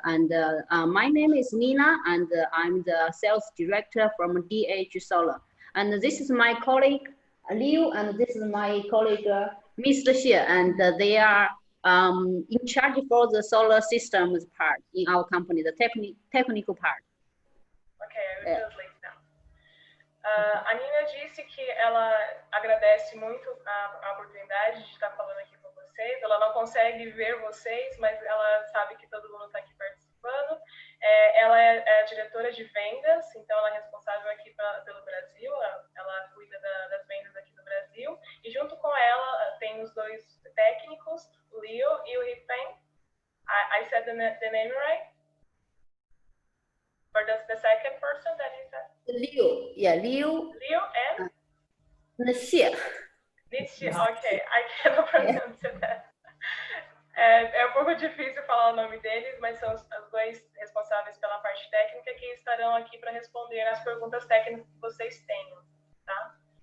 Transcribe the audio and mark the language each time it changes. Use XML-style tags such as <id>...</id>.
<en>And my name is Nina, and I'm the sales director from DH Solar. And this is my colleague Liu, and this is my colleague Mr. Xie, and they are in charge for the solar systems part in our company, the technical part. Okay, I will translate now.</en> <pt>A Nina disse que ela agradece muito a oportunidade de estar falando aqui com vocês. Ela não consegue ver vocês, mas ela sabe que todo mundo está aqui participando. Ela é a diretora de vendas, então ela é responsável aqui pelo Brasil, ela cuida das vendas aqui do Brasil. E junto com ela tem os dois técnicos, o Liu e o Hipeng.</pt> <en>I said the name right? Or the second person that you said? Liu, yeah, Liu. Liu and? Xie. Xie, okay, I cannot pronounce that.</en> <pt>É um pouco difícil falar o nome deles, mas são os dois responsáveis pela parte técnica que estarão aqui para responder as perguntas técnicas que vocês tenham, tá?</pt>